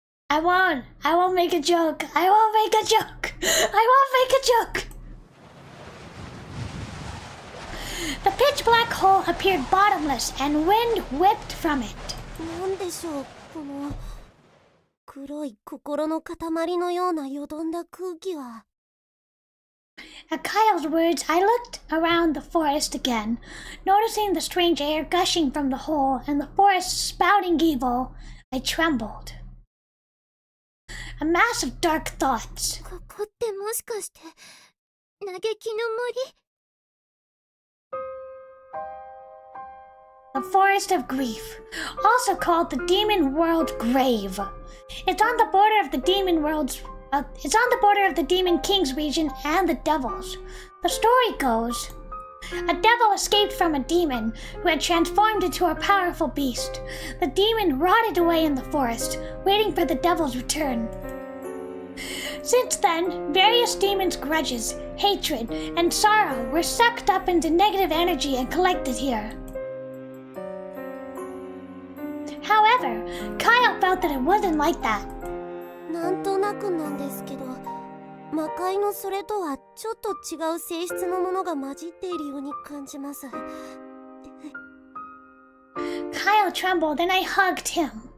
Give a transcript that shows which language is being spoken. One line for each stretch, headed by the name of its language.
English: I won't make a joke. I won't make a joke. I won't make a joke. The pitch black hole appeared bottomless and wind whipped from it.
Japanese: なんでしょう、この黒い心の塊のようなよどんだ空気は。
English: At Kyle's words, I looked around the forest again, noticing the strange air gushing from the hole and the forest spouting evil. I trembled. A mass of dark thoughts.
Japanese: ここってもしかして嘆きの森？
English: The Forest of Grief, also called the Demon World Grave. It's on the border of the Demon King's region and the Devil's. The story goes, a devil escaped from a demon who had transformed into a powerful beast. The demon rotted away in the forest, waiting for the devil's return. Since then, various demons' grudges, hatred, and sorrow were sucked up into negative energy and collected here. However, Kyle felt that it wasn't like that.
Japanese: なんとなくなんですけど、魔界のそれとはちょっと違う性質のものが混じっているように感じます。
English: Kyle trembled and I hugged him.